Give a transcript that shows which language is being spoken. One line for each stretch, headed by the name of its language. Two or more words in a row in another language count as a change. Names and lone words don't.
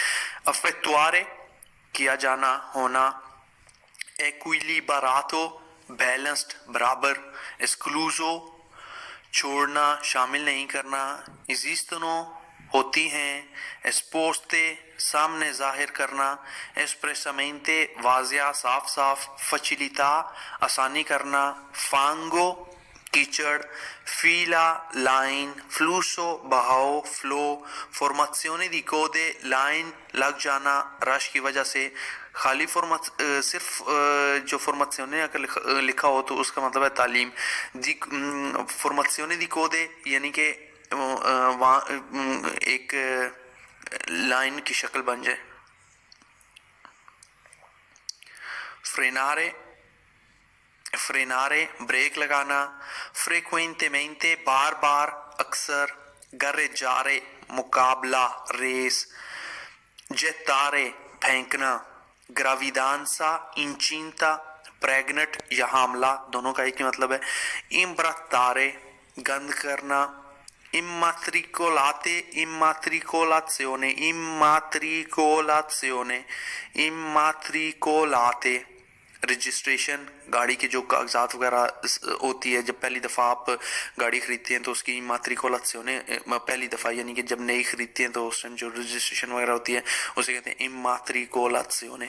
Hindi: अफेक्टुआरे किया जाना होना, equilibrato बैलेंस्ड बराबर, escluso छोड़ना शामिल नहीं करना, esistono होती हैं, esposte सामने जाहिर करना, espressamente वाजिया साफ साफ, facilità आसानी करना, fango कीचड़, fila लाइन, flusso बहाव फ्लो,
Italian: formazione di code
Hindi: लाइन लग जाना रश की वजह से, खाली सिर्फ जो formazione अगर लिखा हो तो उसका मतलब है तालीम,
Italian: formazione di code
Hindi: यानी कि एक लाइन की शक्ल बन जाए, फ्रेनारे ब्रेक लगाना, frequentemente बार बार अक्सर, gareggiare मुकाबला रेस, gettare फेंकना,
Italian: gravidanza incinta
Hindi: प्रेग्नेंट या हामला, दोनों का एक ही मतलब है, imbrattare गंद करना, immatricolate रजिस्ट्रेशन, गाड़ी के जो कागजात वगैरह होती है, जब पहली दफ़ा आप गाड़ी खरीदते हैं तो उसकी इमात्रिकोलाzione पहली दफ़ा यानी कि जब नई खरीदते हैं तो उस टाइम जो रजिस्ट्रेशन वगैरह होती है उसे कहते हैं इमात्रिकोलाzione।